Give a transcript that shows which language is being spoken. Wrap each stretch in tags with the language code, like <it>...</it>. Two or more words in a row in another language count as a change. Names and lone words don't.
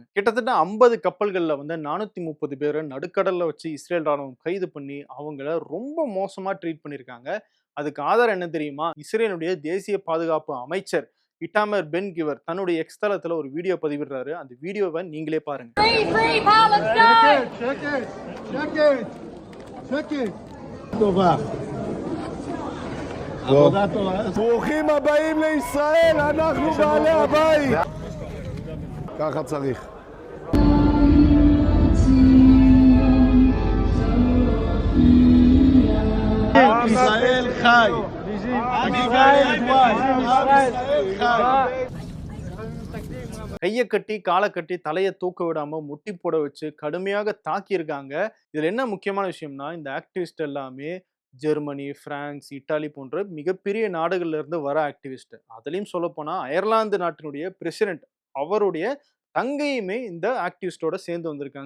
<ta>கிட்டத்தட்ட 50 கப்பல்கள்ல வந்து 430 பேரை நடுக்கடல்ல வச்சு இஸ்ரேல் ராணுவம் கைது பண்ணி அவங்கள ரொம்ப மோசமா ட்ரீட் பண்ணியிருக்காங்க. அதுக்கு ஆதாரம் என்ன தெரியுமா? இஸ்ரேலுடைய தேசிய பாதுகாப்பு அமைச்சர் இட்டாமர் பென் கிவர் தன்னுடைய எக்ஸ் தளத்துல ஒரு வீடியோ பதிவிடுறாரு. அந்த வீடியோவை நீங்களே பாருங்க.</ta> <en>Free, free Palestine!</en> <he>שקט. טובה. עבודה טובה. ברוכים הבאים לישראל, אנחנו בעלי הבית. ככה צריך. ישראל חי. ישראל חי.</he> <ta>கையை கட்டி காலை கட்டி தலையை தூக்க விடாம முட்டி போட வச்சு கடுமையாக தாக்கியிருக்காங்க. இதுல என்ன முக்கியமான விஷயம்னா, இந்த ஆக்டிவிஸ்ட் எல்லாமே ஜெர்மனி, பிரான்ஸ், இத்தாலி போன்ற மிகப்பெரிய நாடுகள்ல இருந்து வர ஆக்டிவிஸ்ட். அதுலயும் சொல்ல போனா அயர்லாந்து நாட்டினுடைய பிரசிடென்ட், அவருடைய தங்கையுமே இந்த ஆக்டிவிஸ்டோட சேர்ந்து வந்திருக்காங்க.</ta>